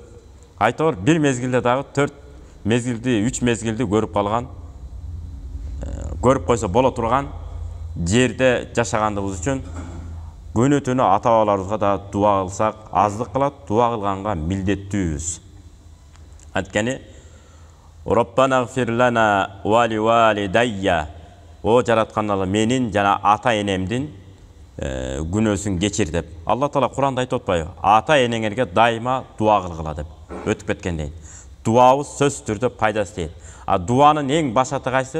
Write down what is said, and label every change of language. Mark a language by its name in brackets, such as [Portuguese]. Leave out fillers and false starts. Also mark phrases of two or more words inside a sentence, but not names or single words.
[Kyrgyz] Айтор бир мезгилде дагы 4 мезгилди, 3 мезгилди көрүп калган, көрүп койсо боло турган жерде жашагандыгыбыз үчүн күнү түнү ата-бабаларыбызга да дуа кылсак аздык кылат, дуа кылганга милдеттүүбүз. Анткени [Arabic] ربنا اغفر لنا ولوالدي, [Kyrgyz] о жараткан Алла менин жана ата-энемдин күнөөсүн кечир деп. Алла Таала Куранда айтып атпайбы? Ата-энеңерге дайыма дуа кылгыла деп. Өтүп кеткенден. Дуабыз сөзсүз түрдө пайдасы тиет. Дуанын эң башаты кайсы?